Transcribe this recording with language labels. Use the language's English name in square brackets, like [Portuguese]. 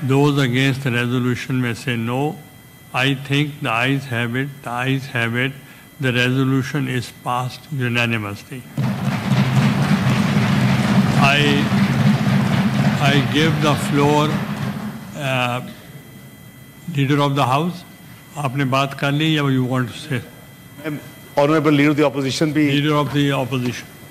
[English] Those against the resolution may say no. I think the ayes have it. The ayes have it. The resolution is passed unanimously. I give the floor Leader of the House. [Hindi] आपने बात कर ली या [English] you want to say? Honorable Leader of the Opposition. Leader of the Opposition.